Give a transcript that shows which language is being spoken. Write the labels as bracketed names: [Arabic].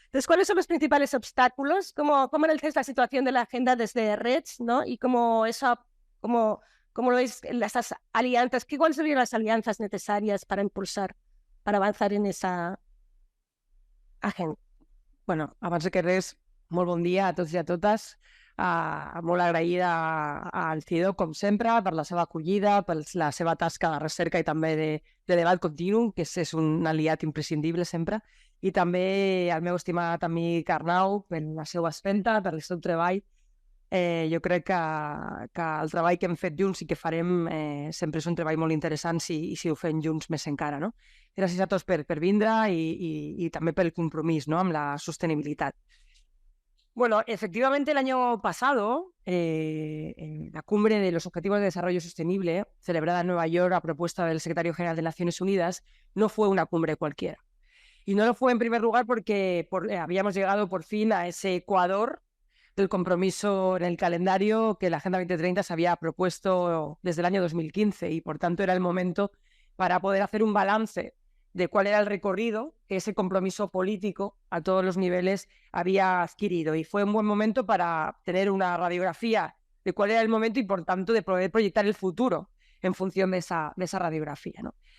[Spanish] Entonces, ¿cuáles son los principales obstáculos? ¿Cómo analizáis la situación de la agenda desde REDS, ¿no? Y cómo lo veis las alianzas, ¿cuáles serían las alianzas necesarias para impulsar, para avanzar en esa agenda? [Catalan] Bueno, abans de que res, molt bon dia a tots i a totes. Molt agraïda al CIDO, com sempre, per la seva acollida, per la seva tasca de recerca i també de debat continu, que és un aliat imprescindible sempre, i també al meu estimat amic Arnau, per la seva espenta, per el seu treball. Jo crec que el treball que hem fet junts i que farem sempre és un treball molt interessant i si ho fem junts més encara, no? Gràcies a tots per vindre i també pel compromís, no?, amb la sostenibilitat. [Spanish] Bueno, efectivamente el año pasado, en la cumbre de los Objetivos de Desarrollo Sostenible, celebrada en Nueva York a propuesta del secretario general de Naciones Unidas, no fue una cumbre cualquiera. Y no lo fue en primer lugar porque habíamos llegado por fin a ese ecuador del compromiso en el calendario que la Agenda 2030 se había propuesto desde el año 2015 y por tanto era el momento para poder hacer un balance de cuál era el recorrido que ese compromiso político a todos los niveles había adquirido. Y fue un buen momento para tener una radiografía de cuál era el momento y, por tanto, de poder proyectar el futuro en función de esa radiografía, ¿no?